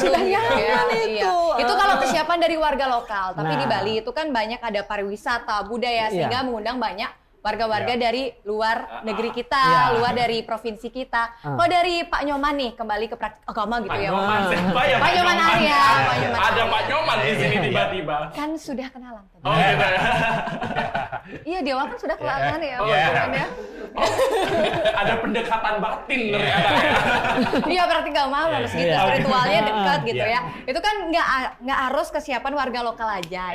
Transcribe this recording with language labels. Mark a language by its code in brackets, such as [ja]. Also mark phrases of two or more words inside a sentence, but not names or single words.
[id] sudah gitu ya. nyaman itu. Iya. Itu kalau kesiapan dari warga lokal. Tapi Nah. di Bali itu kan banyak ada pariwisata, budaya sehingga mengundang banyak warga-warga dari luar negeri kita, luar dari provinsi kita. Kalau dari Pak Nyoman nih kembali ke praktik agama gitu ya. Siapa ya Pak Nyoman Arya, Pak Nyoman Ada Arya. Pak Nyoman di sini tiba-tiba. Kan sudah kenalan tadi. Oh gitu ya. Iya, di awal kan sudah kenalan ya, Pak Iya. Nyoman ya. Ada pendekatan batin ternyata. Iya, praktik agama harus gitu, Iya. spiritualnya dekat gitu Iya. ya. Itu kan nggak harus kesiapan warga lokal aja.